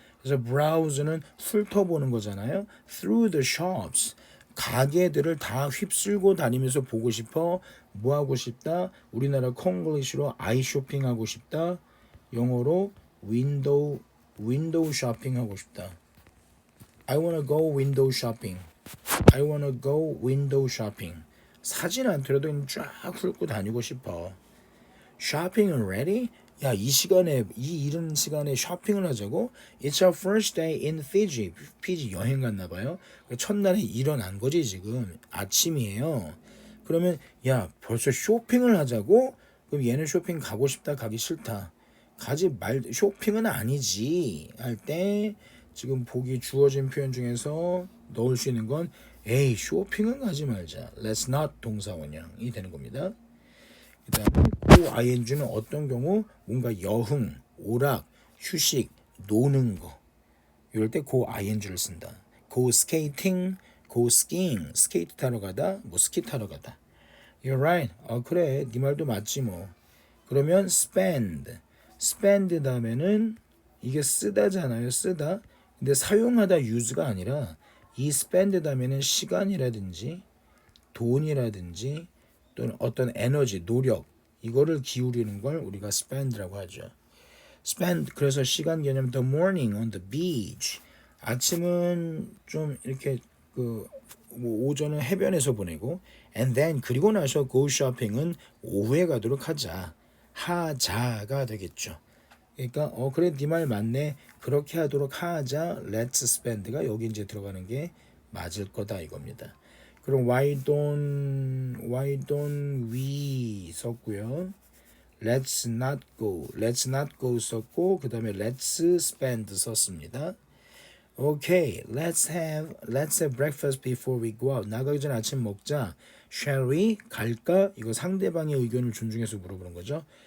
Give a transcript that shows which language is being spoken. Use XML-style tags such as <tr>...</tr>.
<ko>그래서 browse는 훑어보는 거잖아요.</ko> <en>Through the shops</en> <ko>가게들을 다 휩쓸고 다니면서 보고 싶어. 뭐 하고 싶다? 우리나라 콩글리시로 아이 쇼핑하고 싶다. 영어로 윈도우 쇼핑하고 싶다.</ko> <en>I wanna go window shopping. I wanna go window shopping.</en> <ko>사진 않더라도 그냥 쫙 훑고 다니고 싶어.</ko> <en>Shopping already?</en> <ko>야, 이 시간에 이 이른 시간에 쇼핑을 하자고?</ko> <en>It's our first day in Fiji.</en> <ko>피지 여행 갔나 봐요. 첫날에 일어난 거지 지금. 아침이에요. 그러면 야, 벌써 쇼핑을 하자고? 그럼 얘는 쇼핑 가고 싶다, 가기 싫다. 가지 말 쇼핑은 아니지. 할 때 지금 보기 주어진 표현 중에서 넣을 수 있는 건 에이, 쇼핑은 가지 말자.</ko> <en>Let's not</en> <ko>동사원형이 되는 겁니다. 그 다음에 고 ing는 어떤 경우 뭔가 여흥, 오락, 휴식, 노는 거 이럴 때 고 ing를 쓴다.</ko> <en>go skating, go skiing,</en> <ko>스케이트 타러 가다, 뭐 스키 타러 가다.</ko> <en>You're right.</en> <ko>그래, 네 말도 맞지 뭐. 그러면 spend 다음에는 이게 쓰다잖아요. 쓰다. 근데 사용하다 use가 아니라 이 spend 다음에는 시간이라든지 돈이라든지 또는 어떤 에너지, 노력 이거를 기울이는 걸 우리가 spend라고 하죠.</ko> <en>spend</en> <ko>그래서 시간 개념</ko> <en>the morning on the beach.</en> <ko>아침은 좀 이렇게 뭐 오전은 해변에서 보내고</ko> <en>and then</en> <ko>그리고 나서</ko> <en>go shopping</en> <ko>은 오후에 가도록 하자가 되겠죠. 그러니까 그래 네 말 맞네. 그렇게 하도록 하자. Let's spend가 여기 이제 들어가는 게 맞을 거다 이겁니다. 그럼 why don't we 썼고요.</ko> <en>Let's not go</en> <ko>썼고 그 다음에</ko> <en>let's spend</en> <ko>썼습니다.</ko> <en>Okay, let's have breakfast before we go out.</en> <ko>나가기 전에 아침 먹자.</ko> <en>Shall we?</en> <ko>갈까? 이거 상대방의 의견을 존중해서 물어보는 거죠.</ko>